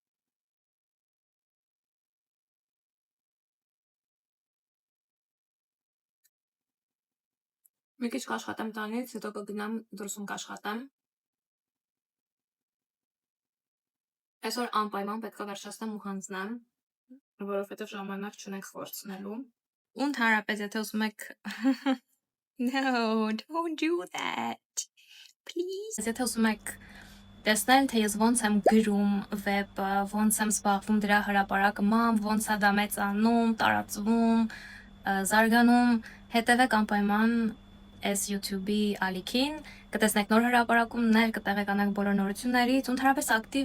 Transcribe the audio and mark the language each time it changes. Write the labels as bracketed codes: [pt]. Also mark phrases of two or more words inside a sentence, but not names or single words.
[hy] Մի քիչ կաշխատեմ տանից, հետո կգնամ դրսում կաշխատեմ։ Այսօր անպայման պետք է վերջացնեմ ու հանձնեմ, որովհետև ժամանակ չունենք փորձնելու։ Ու ընդհանրապես եթե ուզում եք [en] No, don't do that. Please. [hy] Եթե ուզում եք տեսնել, թե ես ոնց եմ գրում վեպը, ոնց եմ զբաղվում դրա հրապարակմամբ, ոնց է դա մեծանում, տարածվում, զարգանում, հետևեք անպայման այս YouTube-ի ալիքին, կտեսնեք նոր հրապարակումներ, կտեղեկանաք բոլոր նորություններից, ու ընդհանրապես ակտիվ